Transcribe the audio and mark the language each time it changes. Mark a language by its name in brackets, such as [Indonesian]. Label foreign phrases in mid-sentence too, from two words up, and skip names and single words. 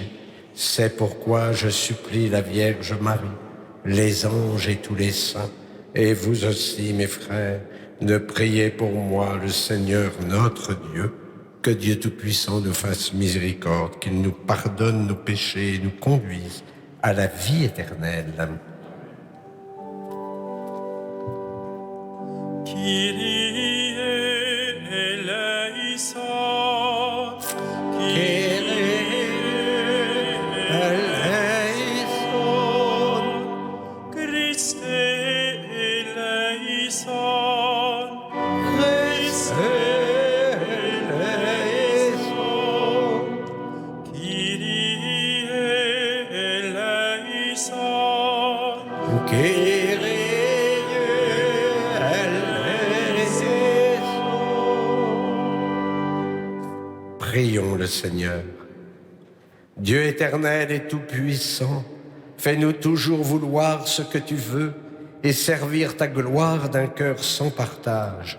[French] C'est pourquoi je supplie la Vierge Marie, les anges et tous les saints, et vous aussi, mes frères, de prier pour moi le Seigneur notre Dieu, que Dieu Tout-Puissant nous fasse miséricorde, qu'il nous pardonne nos péchés et nous conduise à la vie éternelle. [Greek] Kyrie eleison, Christe eleison, Kyrie eleison, [French] Prions le Seigneur. Dieu éternel et tout-puissant, fais-nous toujours vouloir ce que tu veux et servir ta gloire d'un cœur sans partage.